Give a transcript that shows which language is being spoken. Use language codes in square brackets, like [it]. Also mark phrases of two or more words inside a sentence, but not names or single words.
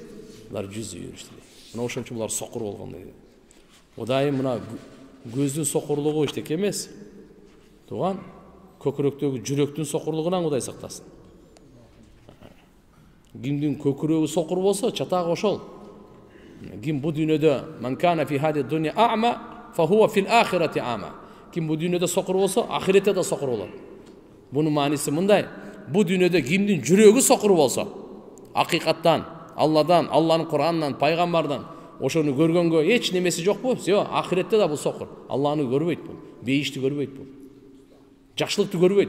[ky] Булар жүз үйүрүштү дейт. Мына ошон үчүн булар сокур болгондой. Удайым мына көздүн сокурлугу эчтеке эмес. Туган көкүрөктөгү жүрөктүн сокурлугунан Кудай сактасын. Кимдин көкүрөгү сокур болсо, чатагы ошол. Ким бу дүйнөдө [ar] من كان في هذه الدنيا أعمى فهو في الآخرة أعمى. [ky] Ким бу дүйнөдө сокур болсо, ахиретте да сокур болот. Бунун мааниси мындай: бу дүйнөдө кимдин жүрөгү сокур болсо, акыйкаттан, Алладан, Алланын Куранынан, пайгамбардан ошону көргөнгө эч немеси жокпу? Жок, ахиретте да бул сокур. Алланы көрбөйт бул. Бейишти көрбөйт бул. Жакшылыкты көрбөйт.